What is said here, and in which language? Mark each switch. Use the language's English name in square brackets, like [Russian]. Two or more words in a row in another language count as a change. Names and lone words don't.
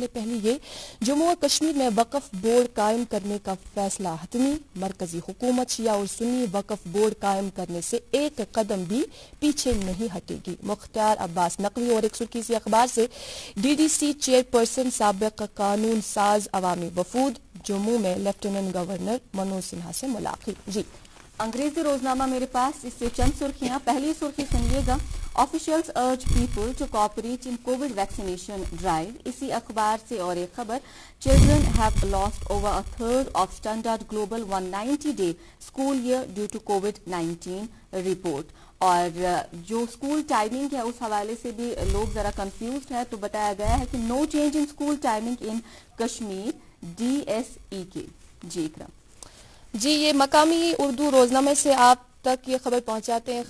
[Urdu] پہلی یہ, جموں اور کشمیر میں وقف بورڈ قائم کرنے کا فیصلہ حتمی, مرکزی حکومت شیعہ اور سنی وقف بورڈ قائم کرنے سے ایک قدم بھی پیچھے نہیں ہٹے گی. مختار عباس نقوی. اور ایک سرخی سی اخبار سے, DDC چیئرپرسن سابق قانون ساز عوامی وفود جموں میں لیفٹیننٹ گورنر منوج سنہا سے ملاقات. جی انگریزی روزنامہ میرے پاس, اس سے چند سرخیاں. پہلی سرخی سنیے گا, [English] officials urge people to cooperate in COVID vaccination drive. [Urdu] اسی اخبار سے اور ایک خبر, [English] Children have lost over a third of standard global 190-day school year due to COVID-19 report. [Urdu] اور جو اسکول ٹائمنگ ہے اس حوالے سے بھی لوگ ذرا کنفیوزڈ ہے, تو بتایا گیا ہے کہ [English] no change in school timing in Kashmir [Urdu] DSEK. جی اکرم. جی یہ مقامی اردو روزنامے سے آپ تک یہ خبر پہنچاتے ہیں.